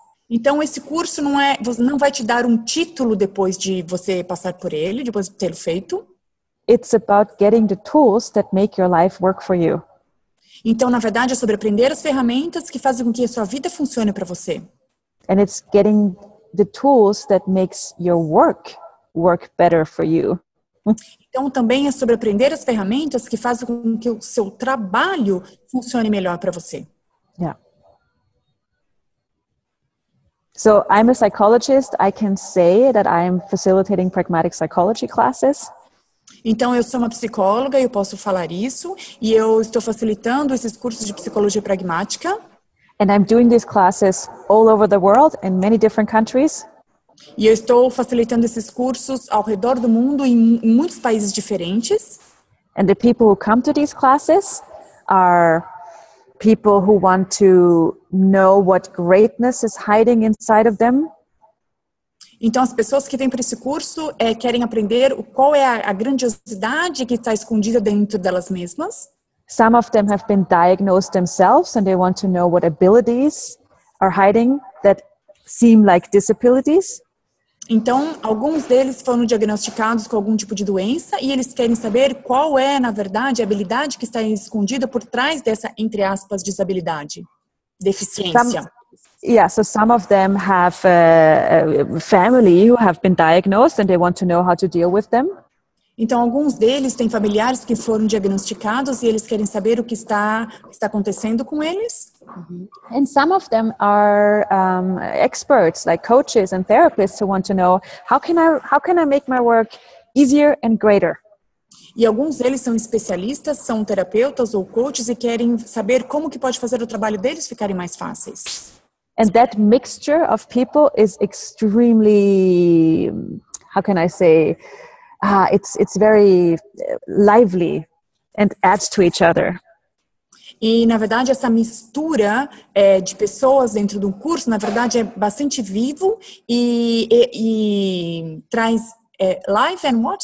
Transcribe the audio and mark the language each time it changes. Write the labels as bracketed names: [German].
[Portuguese] Então esse curso não vai te dar um título depois de você passar por ele, depois de tê-lo feito. [English] It's about getting the tools that make your life work for you. [Portuguese] Então, na verdade, é sobre aprender as ferramentas que fazem com que a sua vida funcione para você. [English] And it's getting the tools that makes your work better for you. [Portuguese] Então, também é sobre aprender as ferramentas que fazem com que o seu trabalho funcione melhor para você. [English] Yeah. So, I'm a psychologist. I can say that I am facilitating pragmatic psychology classes. [Portuguese] Então, eu sou uma psicóloga e eu posso falar isso. E eu estou facilitando esses cursos de psicologia pragmática. [English] And I'm doing these classes all over the world in many different countries. [Portuguese] E eu estou facilitando esses cursos ao redor do mundo em muitos países diferentes. [English] And the people who come to these classes are people who want to know what greatness is hiding inside of them. [Portuguese] Então, as pessoas que vêm para esse curso querem aprender qual é a grandiosidade que está escondida dentro delas mesmas. [English] Some of them have been diagnosed themselves and they want to know what abilities are hiding that seem like disabilities. [Portuguese] Então, alguns deles foram diagnosticados com algum tipo de doença e eles querem saber qual é, na verdade, a habilidade que está escondida por trás dessa, entre aspas, desabilidade, deficiência. [English] So some of them have a family who have been diagnosed and they want to know how to deal with them. [Portuguese] Então, alguns deles têm familiares que foram diagnosticados e eles querem saber o que está acontecendo com eles. [English] And some of them are experts, like coaches and therapists, who want to know how can I make my work easier and greater. [Portuguese] E alguns deles são especialistas, são terapeutas ou coaches e querem saber como que pode fazer o trabalho deles ficarem mais fáceis. [English] And that mixture of people is extremely, how can I say, it's very lively and adds to each other. [Portuguese] E, na verdade, essa mistura de pessoas dentro do curso, na verdade, é bastante vivo e traz [English] life and what?